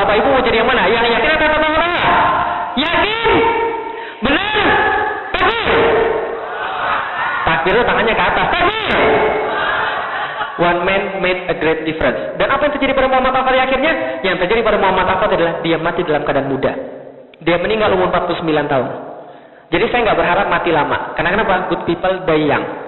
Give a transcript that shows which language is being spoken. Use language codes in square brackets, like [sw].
[id] Bapak Ibu mau jadi yang mana? Yang yakin atau tertawa-tawa? Yakin? Benar? Takbir? Takbir itu tangannya ke atas. Takbir! [en] One man made a great difference. [id] Dan apa yang terjadi pada Muhammad Al-Fatih akhirnya? Yang terjadi pada Muhammad Al-Fatih adalah dia mati dalam keadaan muda. Dia meninggal umur 49 tahun. Jadi saya nggak berharap mati lama. Karena kenapa? [en] Good people die young.